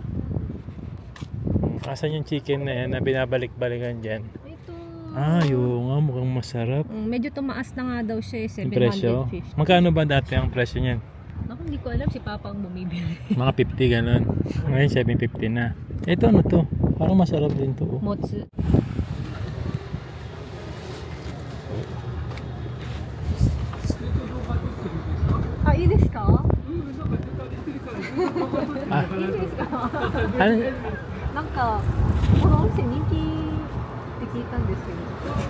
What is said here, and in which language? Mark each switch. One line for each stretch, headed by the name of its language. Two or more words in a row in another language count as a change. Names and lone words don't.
Filipino: Asan yung chicken na yan na binabalik-balikan dyan? Ito. Ah, yun nga, mukhang masarap. Medyo tumaas na nga daw siya Yung presyo? 750. Magkano ba dati ang presyo niyan? Naku, hindi ko alam si Papa ang bumibili. Mga 50 ganun. Ngayon 750 na. Ito ano to? Parang masarap din to. Oh.
Japanese: Motsu. Ah,いいですか? Ah, いいですか?
Filipino: ano?
Japanese: なんかこのお店人気って聞いたんですけど。